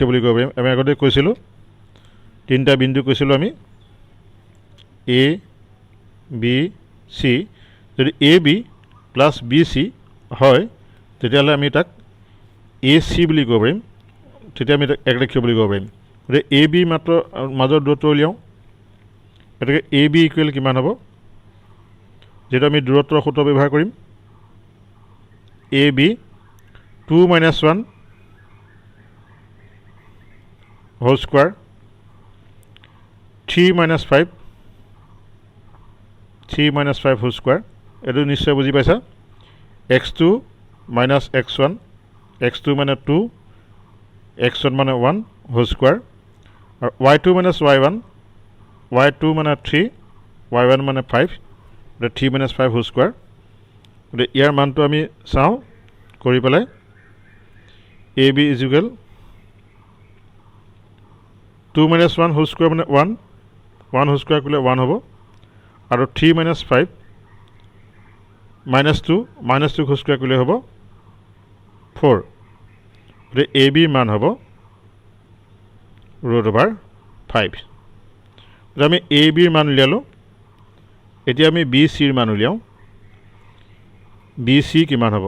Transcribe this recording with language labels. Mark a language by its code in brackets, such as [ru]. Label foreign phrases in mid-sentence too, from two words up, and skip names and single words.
[as] বুলি ক'ব পাৰিম আমি আগতে কৈছিলোঁ তিনিটা বিন্দু কৈছিলোঁ আমি এ বি চি যদি [en] AB plus BC [as] হয় তেতিয়াহ'লে আমি তাক এ চি বুলি ক'ব পাৰিম তেতিয়া আমি তাক একৰেখীয় বুলি ক'ব পাৰিম গতিকে এ বি মাত্ৰ মাজৰ দূৰত্ব উলিয়াওঁ গতিকে [en] AB equal [as] কিমান হ'ব যিহেতু আমি দূৰত্বৰ সূত্ৰ ব্যৱহাৰ কৰিম এ বি [en] 2 minus 1 whole square, [as] 3 minus 5 whole square. এইটো নিশ্চয় বুজি পাইছা। [en] x2 minus x1, [as] x2 মানে 2, x1 মানে [en] 1 whole square, [as] আৰু [en] y2 minus y1, [as] y2 মানে 3, y1 মানে 5, [en] 3 minus 5 whole square. [as] গতিকে ইয়াৰ মানটো আমি চাওঁ কৰি পেলাই। [en] ab is equal 2 minus 1 whole square [as] মানে [en] 1 whole square [as] কৰিলে 1 হ'ব, আৰু [en] 3 minus 5 minus 2 whole square [as] কৰিলে হ'ব 4. গতিকে ab মান হ'ব √5. আমি ab ৰ মান উলিয়ালোঁ। এতিয়া আমি bc ৰ মান উলিয়াওঁ। bc কিমান হ'ব?